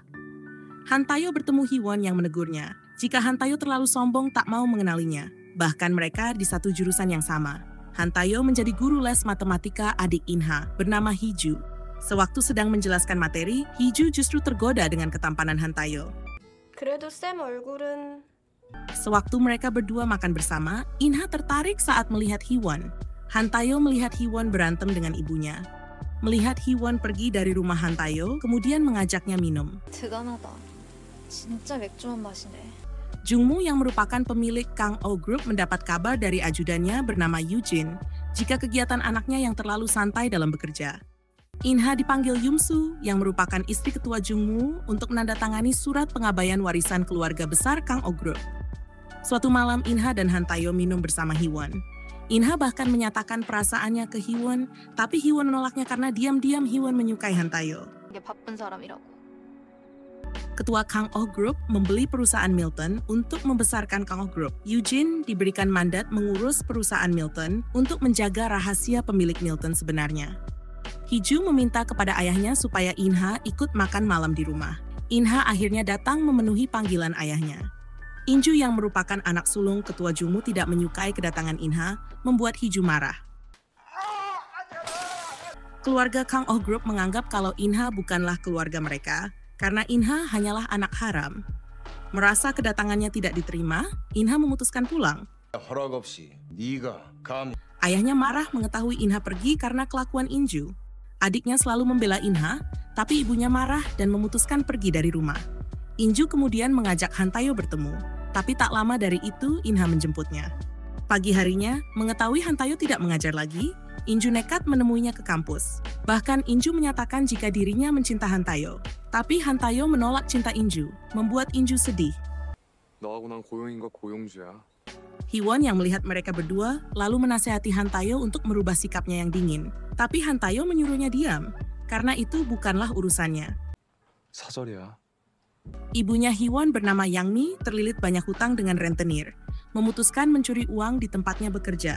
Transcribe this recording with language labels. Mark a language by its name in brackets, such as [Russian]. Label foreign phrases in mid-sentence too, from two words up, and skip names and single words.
[Indonesian] Han Tayo bertemu Hee-won yang menegurnya jika Han Tayo terlalu sombong tak mau mengenalinya. Bahkan mereka di satu jurusan yang sama. Han Tayo menjadi guru les matematika adik In-ha bernama Hee-ju. Sewaktu sedang menjelaskan materi, Hee-ju justru tergoda dengan ketampanan Han Tayo. [Korean] 그래도 쌤 얼굴은... [Indonesian] Sewaktu mereka berdua makan bersama, In-ha tertarik saat melihat Hee-won. Han Tayo melihat Hee-won berantem dengan ibunya. Melihat Hee-won pergi dari rumah Han Tayo, kemudian mengajaknya minum. [Korean] 대단하다. 진짜 맥주만 마시네. [Indonesian] Jungmu yang merupakan pemilik Kang Oh Group mendapat kabar dari ajudannya bernama Eugene jika kegiatan anaknya yang terlalu santai dalam bekerja. In-ha dipanggil Yum-su yang merupakan istri ketua Jungmu untuk menandatangani surat pengabaian warisan keluarga besar Kang Oh Group. Suatu malam In-ha dan Han Tayo minum bersama Hee-won. In-ha bahkan menyatakan perasaannya ke Hee-won, tapi Hee-won menolaknya karena diam-diam Hee-won menyukai Han Tayo. [Korean] 이게 바쁜 사람이라고. [Indonesian] Ketua Kang Oh Group membeli perusahaan Milton untuk membesarkan Kang Oh Group. Eugene diberikan mandat mengurus perusahaan Milton untuk menjaga rahasia pemilik Milton sebenarnya. Hee-ju meminta kepada ayahnya supaya In-ha ikut makan malam di rumah. In-ha akhirnya datang memenuhi panggilan ayahnya. In-ju yang merupakan anak sulung ketua Jungmu tidak menyukai kedatangan In-ha, membuat Hee-ju marah. Keluarga Kang Oh Group menganggap kalau In-ha bukanlah keluarga mereka, karena In-ha hanyalah anak haram. Merasa kedatangannya tidak diterima, In-ha memutuskan pulang. [Korean] 허락 없이 네가 감히 [Indonesian] Ayahnya marah mengetahui In-ha pergi karena kelakuan In-ju. Adiknya selalu membela In-ha, tapi ibunya marah dan memutuskan pergi dari rumah. In-ju kemudian mengajak Han Tayo bertemu, tapi tak lama dari itu In-ha menjemputnya. Pagi harinya, mengetahui Han Tayo tidak mengajar lagi, In-ju nekat menemuinya ke kampus. Bahkan In-ju menyatakan jika dirinya mencinta Han Tayo. Tapi Han Tayo menolak cinta In-ju, membuat In-ju sedih. [Korean] 너하고 난 고용인과 고용주야. [Indonesian] Hee-won yang melihat mereka berdua lalu menasehati Han Tayo untuk merubah sikapnya yang dingin. Tapi Han Tayo menyuruhnya diam, karena itu bukanlah urusannya. [Korean] 사절이야. [Indonesian] Ibunya Hee-won bernama Yang Mi terlilit banyak hutang dengan rentenir, memutuskan mencuri uang di tempatnya bekerja.